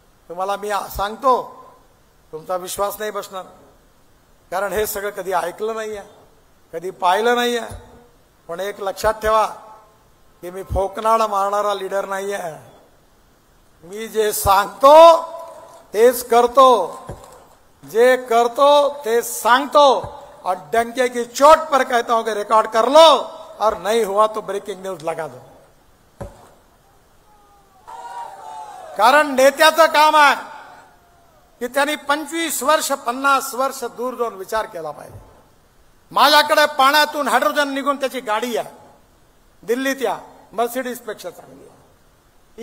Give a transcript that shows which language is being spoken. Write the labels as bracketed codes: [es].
[mr] तुम्हाला मी सांगतो, तुमचा विश्वास नाही बसणार, कारण हे सगळं कधी ऐकलं नाही आहे, कधी पाहिलं नाही आहे. पण एक लक्षात ठेवा की मी फोकनाड मारणारा लीडर नाही आहे. मी जे सांगतो तेच करतो, जे करतो ते सांगतो. [hi] और डंके की चोट पर कहता हूं कि रिकॉर्ड कर लो और नहीं हुआ तो ब्रेकिंग न्यूज लगा दो. [mr] कारण नेत्याचं काम आहे की त्यांनी 25 वर्ष 50 वर्ष दूर जाऊन विचार केला पाहिजे. माझ्याकडे पाण्यातून हायड्रोजन निघून त्याची गाडी आहे दिल्लीत, या मर्सिडीज पेक्षा चांगली आहे.